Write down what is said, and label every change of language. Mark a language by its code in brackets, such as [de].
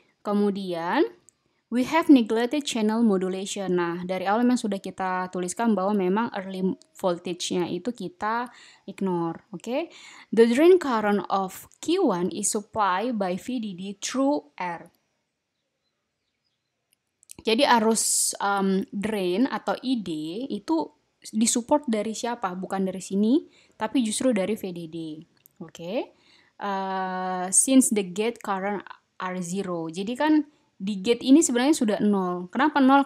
[en] Kemudian we have neglected channel modulation. [id] Nah, dari awal memang sudah kita tuliskan bahwa memang early voltage-nya itu kita ignore. Oke. [en] The drain current of Q1 is supplied by VDD through R. [id] Jadi arus drain atau ID itu disupport dari siapa? Bukan dari sini, tapi justru dari VDD. Oke. [en] Since the gate current are 0. [id] Jadi kan di gate ini sebenarnya sudah 0. Kenapa 0?